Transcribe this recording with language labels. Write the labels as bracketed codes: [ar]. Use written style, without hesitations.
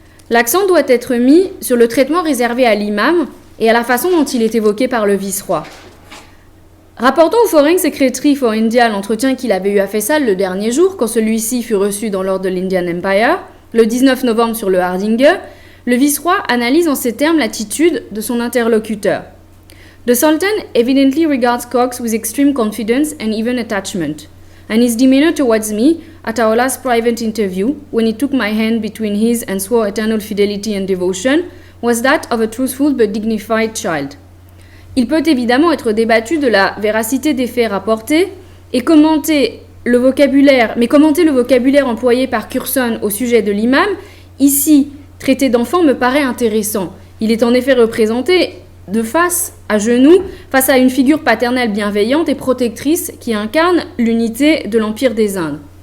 [fr] L'accent doit être mis sur le traitement réservé à l'imam et à la façon dont il est évoqué par le vice-roi. Rapportant au Foreign Secretary for India l'entretien qu'il avait eu à Faisal le dernier jour, quand celui-ci fut reçu dans l'ordre de l'Indian Empire, le 19 novembre sur le Hardanger, le vice-roi analyse en ces termes l'attitude de son interlocuteur. [en] The Sultan evidently regards Cox with extreme confidence and even attachment, and his demeanor towards me at our last private interview, when he took my hand between his and swore eternal fidelity and devotion, was that of a truthful but dignified child. [fr] Il peut évidemment être débattu de la véracité des faits rapportés et commenter le vocabulaire employé par Curzon au sujet de l'imam, ici traité d'enfant, me paraît intéressant. Il est en effet représenté de face, à genoux, face à une figure paternelle bienveillante et protectrice qui incarne l'unité de l'Empire des Indes.